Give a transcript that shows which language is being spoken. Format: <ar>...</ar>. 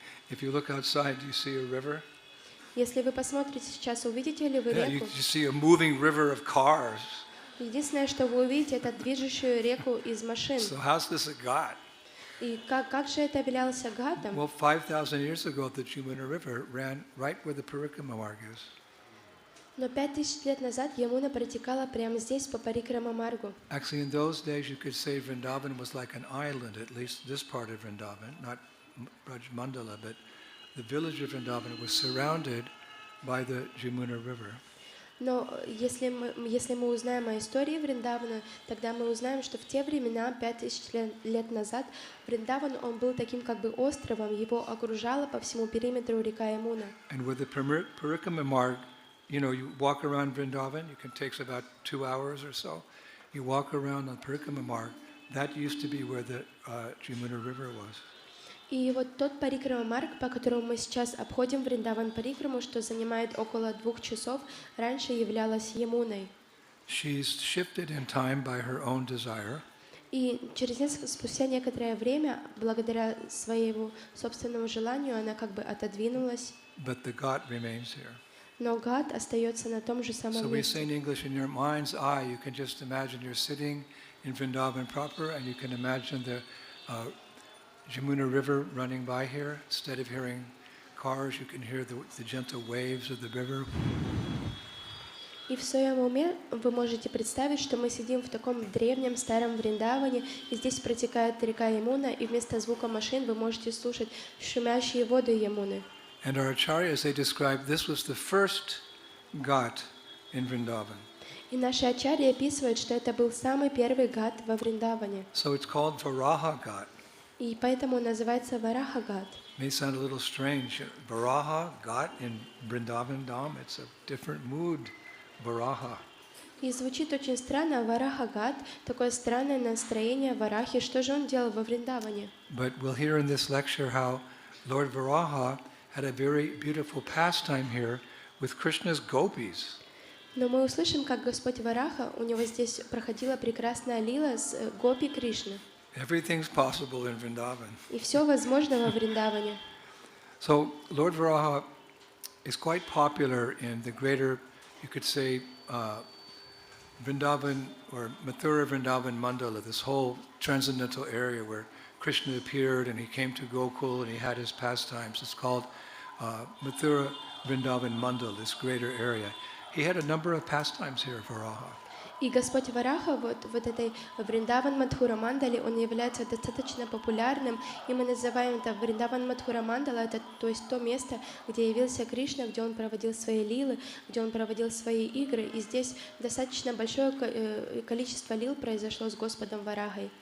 <en>If you look outside, do you see a river?</en> <ru>Если вы посмотрите сейчас, увидите ли вы реку?</ru> <en>You see a moving river of cars.</en> <ru>Единственное, что вы увидите, это движущую реку из машин.</ru> <en>So how's this a ghat?</en> <ru>И как же это являлся гатом?</ru> <en>Well, 5,000 years ago, the Jamuna River ran right where the Parikrama marg is.</en> <ru>Но 5000 лет назад Ямуна протекала прямо здесь, по Парикрама-маргу.</ru> <en>Actually, in those days, you could say Vrindavan was like an island, at least this part of Vrindavan, not Braj Mandala, but the village of Vrindavan was surrounded by the Jamuna River.</en> <ru>Но если мы узнаем о истории Вриндавана, тогда мы узнаем, что в те времена, 5000 лет назад, Вриндаван, он был таким как бы островом, его окружала по всему периметру река Ямуна.</ru> <en>And with the Parikrama marg, you walk around Vrindavan, it takes about 2 hours or so. You walk around on Parikrama marg, that used to be where the Jamuna River was.</en> <ru>И вот тот Парикрама-марг, по которому мы сейчас обходим Вриндаван Парикраму, что занимает около 2 часов, раньше являлась Ямуной.</ru> <en>She's shifted in time by her own desire.</en> <ru>И спустя некоторое время, благодаря своему собственному желанию, она как бы отодвинулась.</ru> <en>But the ghat remains here.</en> <ru>Но гат остается на том же самом</ru> <en>So we</en> <ru>месте.</ru> <en>say in English, in your mind's eye, you can just imagine you're sitting in Vrindavan proper, and you can imagine the Jamuna River running by here. Instead of hearing cars, you can hear the gentle waves of the river.</en> <ru>И в своем уме вы можете представить, что мы сидим в таком древнем старом Вриндаване, и здесь протекает река Ямуна, и вместо звука машин вы можете слушать шумящие воды Ямуны.</ru> <en>And our acharyas, they describe this was the first ghat in Vrindavan.</en> <ru>И наши ачарьи описывают, что это был самый первый гат во Вриндаване.</ru> <en>So it's called Varaha Ghat.</en> <ru>И поэтому он называется Вараха Гhat.</ru> <en>May sound a little strange. Varaha Ghat in Vrindavan Dham, it's a different mood. Varaha.</en> <ru>И звучит очень странно, Вараха Гhat, такое странное настроение Варахи. Что же он делал во Вриндаване?</ru> <en>But we'll hear in this lecture how Lord Varaha had a very beautiful pastime here with Krishna's gopis.</en> <ru>Но мы услышим, как Господь Вараха, у него здесь проходила прекрасная лила с гопи Кришны.</ru> <en>Everything's possible in Vrindavan.</en> <ru>И все возможно во Вриндаване.</ru> <en>So Lord Varaha is quite popular in the greater, you could say, Vrindavan or Mathura Vrindavan Mandala, this whole transcendental area where Krishna appeared and he came to Gokul and he had his pastimes. It's called Mathura Vrindavan Mandal, this greater area. He had a number of pastimes here, Varaha.</en> <ru>И Господь Вараха вот этой Вриндаван Мадхура Мандали, он является достаточно популярным, и мы называем это Вриндаван Мадхура Мандала, это то есть то место, где явился Кришна, где он проводил свои лилы, где он проводил свои игры, и здесь достаточно большое количество лил произошло с Господом Варахой.</ru>